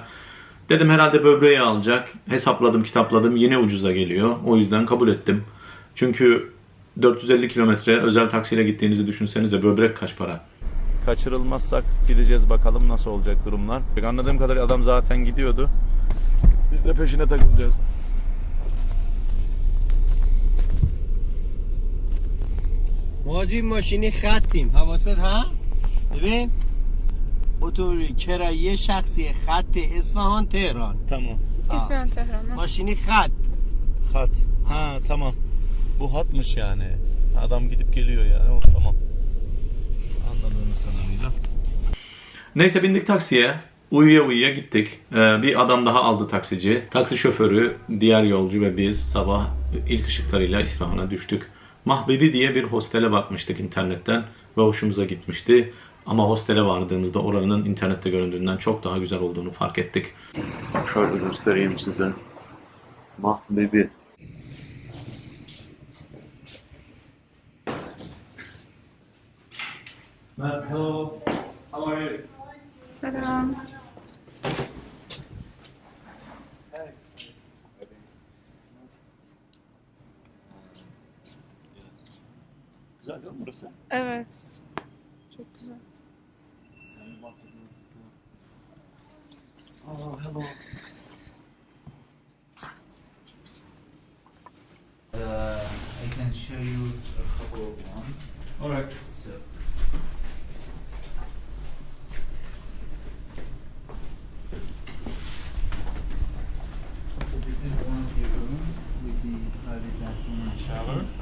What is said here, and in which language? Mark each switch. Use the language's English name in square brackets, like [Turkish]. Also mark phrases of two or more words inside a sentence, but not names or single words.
[Turkish] Dedim herhalde böbreği alacak. Hesapladım, kitapladım, yine ucuza geliyor. O yüzden kabul ettim. Çünkü 450 kilometre özel taksiyle gittiğinizi düşünsenize, böbrek kaç para? Kaçırılmazsak gideceğiz, bakalım nasıl olacak durumlar. Anladığım kadarıyla adam zaten gidiyordu. Biz de peşine takılacağız. [Persian] ماجی ماشینی خطیم حواست ها؟ ببین اتوبوس کرایه شخصی خط اصفهان تهران [Turkish] Tamam. İsfahan Tehran'a. [Persian] ماشینی خط [Turkish] Hat. Ha tamam. Bu hatmış yani. Adam gidip geliyor yani. O, tamam. Anladığımız kadarıyla. Neyse bindik taksiye. Uyuya uyuya gittik. Bir adam daha aldı taksici. Taksi şoförü, diğer yolcu ve biz sabah ilk ışıklarıyla İsfahan'a düştük. Mahbebi diye bir hostele bakmıştık internetten ve hoşumuza gitmişti. Ama hostele vardığımızda oranın internette göründüğünden çok daha güzel olduğunu fark ettik. Şöyle göstereyim size. Mahbebi. [English] Hello. How are you? [Turkish] Selam. Güzel değil mi burası? Evet. Çok güzel. [English] Oh, hello. I can show you a couple of them. Alright. So, this is one of the rooms with the private bathroom and shower.